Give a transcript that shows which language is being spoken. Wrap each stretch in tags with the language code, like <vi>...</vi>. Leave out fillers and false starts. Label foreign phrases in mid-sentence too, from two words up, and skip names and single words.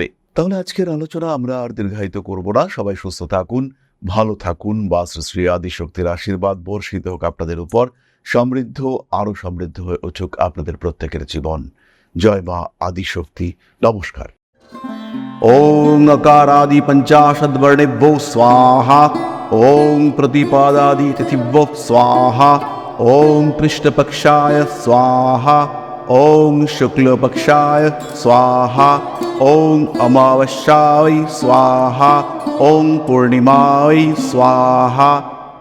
<bn>তাহলে আজকের আলোচনা আমরা আর দীর্ঘায়িত করব না। সবাই সুস্থ থাকুন, ভালো থাকুন। বা শ্রী আদিশক্তির আশীর্বাদ বর্ষিত হোক আপনাদের উপর। সমৃদ্ধ, আরো সমৃদ্ধ হয়ে উঠুক আপনাদের প্রত্যেকের জীবন। জয় মা আদিশক্তি। নমস্কার।</bn> <sa>ॐ अकारादि पञ्चाशद्वर्णेभ्यो स्वाहा ॐ प्रतिपादादि तिथिभ्यो स्वाहा ॐ कृष्णपक्षाय स्वाहा ॐ शुक्लपक्षाय स्वाहा ॐ अमावस्याय स्वाहा ॐ पूर्णिमाय स्वाहा</sa>